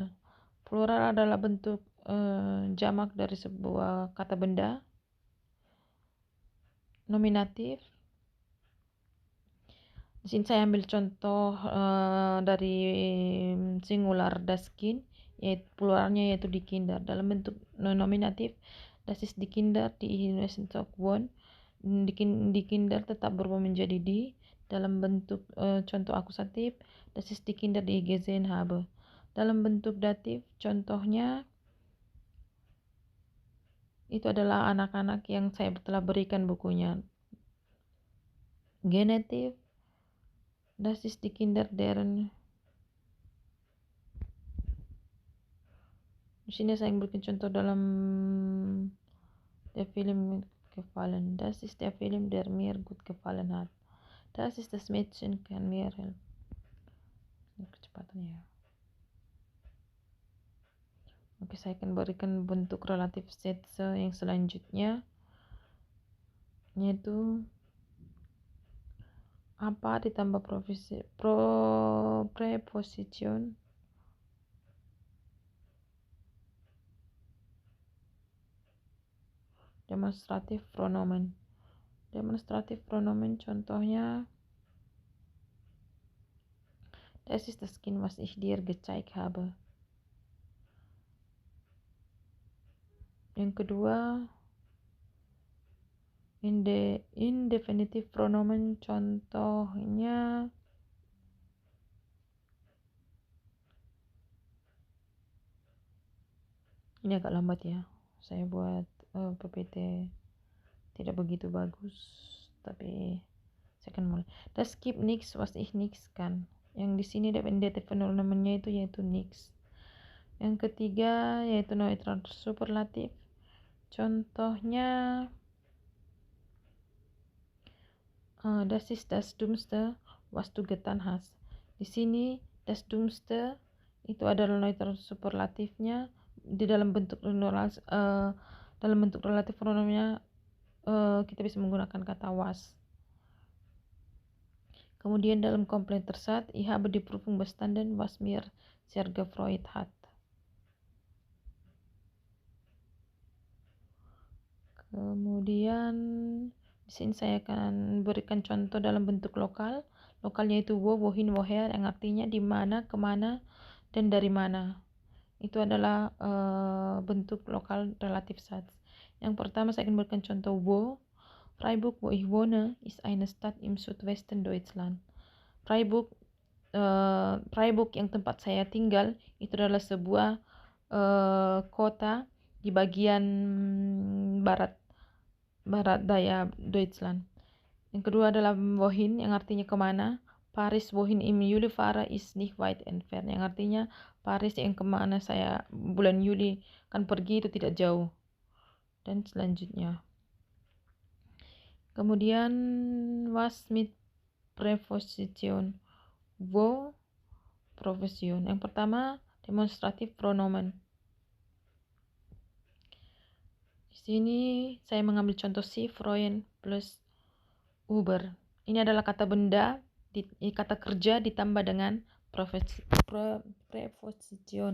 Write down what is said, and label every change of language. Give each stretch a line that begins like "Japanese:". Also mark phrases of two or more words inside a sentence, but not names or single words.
Indonesian: Plural adalah bentuk jamak dari sebuah kata benda. Nominatif, Di sini saya ambil contoh dari singular
German: das Kind,
Indonesian: yaitu pluralnya yaitu
German: die Kinder.
Indonesian: Dalam bentuk nominatif,
German: das ist die Kinder, die müssen Tag wohnen. Die Kinder
Indonesian: tetap berubah menjadi die. Dalam bentuk contoh akusatif,
German: das ist die Kinder, die ich gesehen habe.
Indonesian: Dalam bentuk datif, contohnya itu adalah anak-anak yang saya telah berikan bukunya. Genetif,
German: das ist die Kinder deren.
Indonesian: Di sini saya berikan contoh dalam
German: der Film gefallen. Das ist der Film, der mir gut gefallen hat. Das ist das Mädchen, kann mir helfen.
Indonesian: Kecepatannya ya. Oke, saya akan berikan bentuk relatif sätze yang selanjutnya, yaitu apa ditambah preposition demonstratif pronomen. Demonstratif pronomen contohnya,
German: das ist das Kind, was ich dir gezeigt habe.
Indonesian: Yang kedua, indefinitive pronomen contohnya ini agak lambat ya, saya buat PPT tidak begitu bagus, tapi saya akan mulai.
German: Das gibt nichts, was ich nichts kann.
Indonesian: Yang di sini indefinitive pronomennya yaitu nichts. Yang ketiga yaitu neutral superlatif. Contohnya,
German: das ist das Dummste, was du getan hast.
Indonesian: Di sini
German: das Dummste
Indonesian: itu adalah neutral superlatifnya. Di dalam bentuk relatif pronomennya kita bisa menggunakan kata was. Kemudian dalam komplement tersat,
German: ich habe die Prüfung bestanden, was mir sehr gefreut hat.
Indonesian: Kemudian di sini saya akan berikan contoh dalam bentuk lokal. Lokalnya itu
German: wo, wohin, woher,
Indonesian: yang artinya di mana, kemana, dan dari mana. Itu adalah bentuk lokal relatif Satz. Yang pertama saya akan berikan contoh wo.
German: Freiburg, wo ich wohne, ist eine Stadt im Südwesten Deutschland.
Indonesian: Freiburg yang tempat saya tinggal itu adalah sebuah kota di bagian barat daya Deutschland. Yang kedua adalah wohin, yang artinya kemana.
German: Paris, wohin im Juli fahre ist nicht weit entfernt,
Indonesian: yang artinya Paris yang kemana saya bulan Juli akan pergi itu tidak jauh. Dan selanjutnya, kemudian
German: was mit Präposition, wo Profession.
Indonesian: Yang pertama demonstratif pronomen. Di sini saya mengambil contoh
German: si freuen
Indonesian: plus Uber. Ini adalah kata benda, kata kerja ditambah dengan preposition.